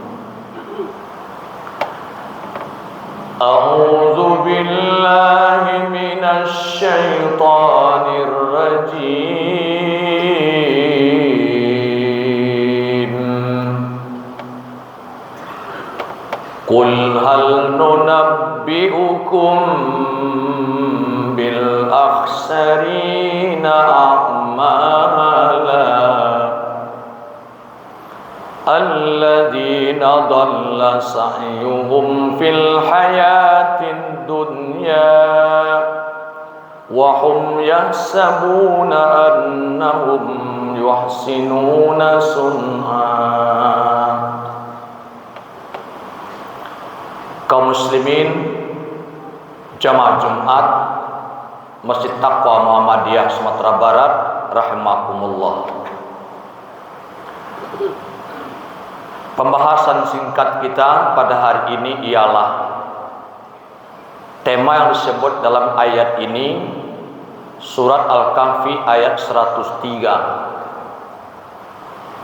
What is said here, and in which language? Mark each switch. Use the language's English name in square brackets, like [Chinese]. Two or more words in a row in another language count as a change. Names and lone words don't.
[Arabic] أعوذ بالله من الشيطان الرجيم. قل هل ننبئكم بالأخسرين أعمالا الذين ضل سعيهم في الحياة الدنيا وهم يحسبون أنهم يحسنون صنعا. [Indonesian] Kaum muslimin jamaah Jumat Masjid Taqwa Muhammadiyah Sumatera Barat rahimakumullah. Pembahasan singkat kita pada hari ini ialah tema yang disebut dalam ayat ini, surat Al-Kahfi ayat 103.